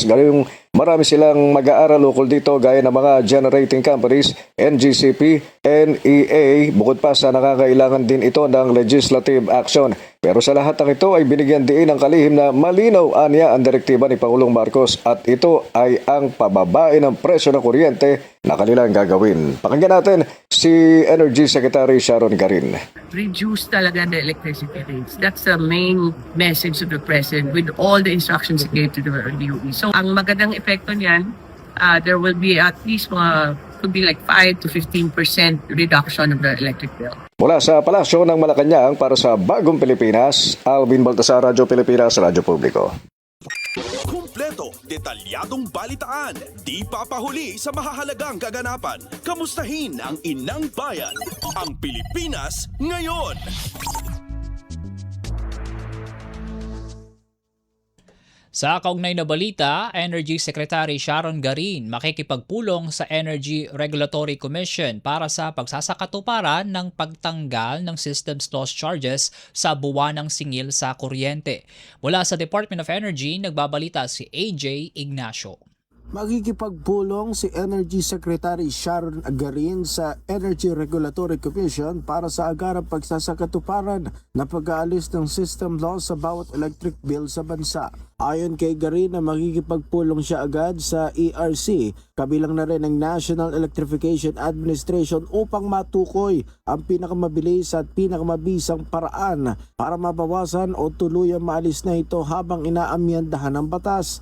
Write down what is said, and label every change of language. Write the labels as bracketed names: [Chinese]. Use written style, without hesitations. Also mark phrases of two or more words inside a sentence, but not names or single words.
[Filipino] Gayong marami silang mag-aaral ukol dito gaya ng mga [English] generating companies, [Filipino] NGCP, NEA, bukod pa sa nakakailangan din ito ng [English] legislative action. [Filipino] Pero sa lahat ng ito ay binigyan din ng kalihim na malinaw aniya ang direktiba ni Pangulong Marcos at ito ay ang pababain ng presyo ng kuryente na kanilang gagawin. Pakinggan natin si Energy Secretary Sharon Garin. [English] Reduce [Filipino] talaga [English] the electricity rates. That's the main message of the President with all the instructions he gave to the DOE. So, [Filipino] ang magandang epekto niyan, [English] there will be at least could be like 5 to 15% reduction of the electric bill. [Filipino] Mula sa Palasyo ng Malacanang para sa Bagong Pilipinas, Alvin Baltasar, Radyo Pilipinas, Radyo Publiko. Kumpleto, detalyadong balitaan, di papahuli sa mahahalagang kaganapan. Kamustahin ang inang bayan, ang Pilipinas ngayon. Sa kaugnay na balita, Energy Secretary Sharon Garin makikipagpulong sa Energy Regulatory Commission para sa pagsasakatuparan ng pagtanggal ng [English] systems loss charges [Filipino] sa buwanang singil sa kuryente. Mula sa Department of Energy, nagbabalita si AJ Ignacio. Magkikipagpulong si Energy Secretary Sharon Garin sa Energy Regulatory Commission para sa agarang pagsasakatuparan na pag-aalis ng [English] system loss [Filipino] sa bawat [English] electric bill [Filipino] sa bansa. Ayon kay Garin na magkikipagpulong siya agad sa ERC, kabilang na rin ang National Electrification Administration upang matukoy ang pinakamabilis at pinakamabisang paraan para mabawasan o tuluyang maalis na ito habang inaamyandahan ng batas.